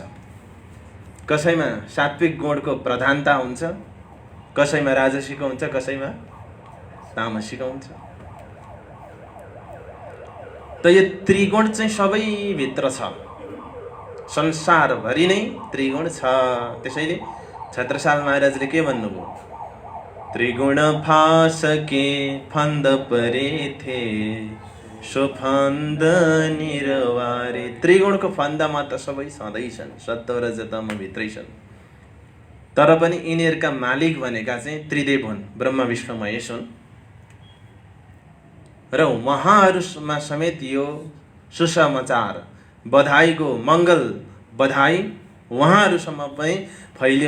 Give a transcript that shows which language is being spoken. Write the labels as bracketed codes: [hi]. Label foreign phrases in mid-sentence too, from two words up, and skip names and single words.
[ne] कसैमा सात्विक गुणको प्रधानता हुन्छ, कसैमा राजसीको हुन्छ, कसैमा तामसीको हुन्छ। त यो त्रिगुण चाहिँ सबैभित्र छ, संसारभरि नै त्रिगुण छ। त्यसैले छत्रसाल महाराजले के भन्नुभयो? [hi] त्रिगुण फास के फन्द परे थे, सो फन्द निरवारे। [ne] त्रिगुणको फन्दामा त सबै छँदैछन्, सत्व रज तम भित्रै छन्। तर पनि यिनीहरूका मालिक भनेका चाहिँ त्रिदेव हुन्, ब्रह्मा विष्णु महेश हुन्। र उहाँहरूमा समेत यो सुसमाचार, बधाईको मङ्गल बधाई उहाँहरूसम्म पनि फैलियो।